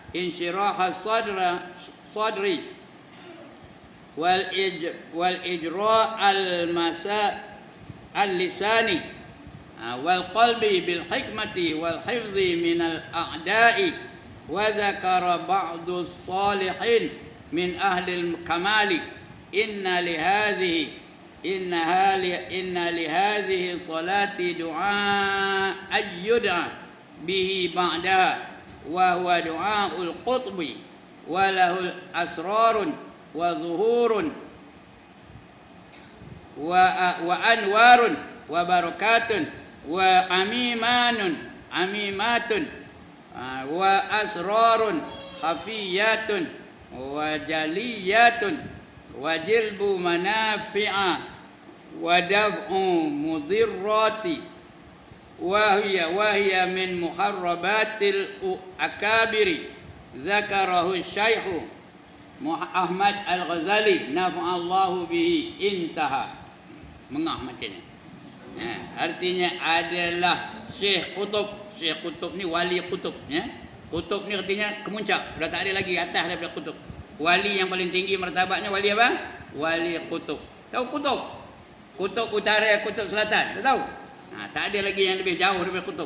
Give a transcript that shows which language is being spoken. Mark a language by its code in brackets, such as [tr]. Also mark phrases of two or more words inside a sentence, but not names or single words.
[ar] صدر والإجراء اللسان والقلب بالحكمة والحفظ من الأعداء وذكر بعض صالحين من أهل الكمال إن ل هذه صلاة دعاء يؤيد به بعدها وهو دعاء القطب وله أسرار وظهور وأنوار وبركات وعميمة و أسرار خفية وجلية وجلب منافع ودفع مضرة وهي من مجربات الأكابر ذكره شيخ أحمد الغزالي نفع الله به انتهى. [ms] Mengah macamnya. Artinya adalah Syekh Qutb. Syekh Qutb ni wali Qutb, ya. Qutb ni artinya kemuncak, dah tak ada lagi atas daripada Qutb. Wali yang paling tinggi martabatnya wali apa? Wali Qutb. Tahu Qutb? Qutb utara, Qutb selatan, tak tahu? Tak ada lagi yang lebih jauh daripada Qutb.